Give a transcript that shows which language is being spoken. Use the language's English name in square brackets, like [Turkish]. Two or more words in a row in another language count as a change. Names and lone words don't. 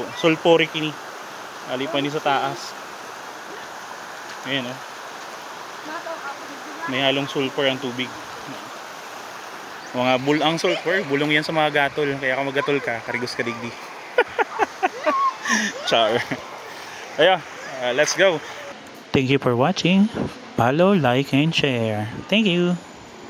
[Bikol] Sulfuric ini. Alipan ni sa taas. Ayan, oh. May halong sulfur ang tubig. Mga bulang sulfur, bulong yan sa mga gatol. Kaya kung maggatol ka, karigos ka digdi. Char. Ayan, [English] let's go. Thank you for watching. Follow, like, and share. Thank you.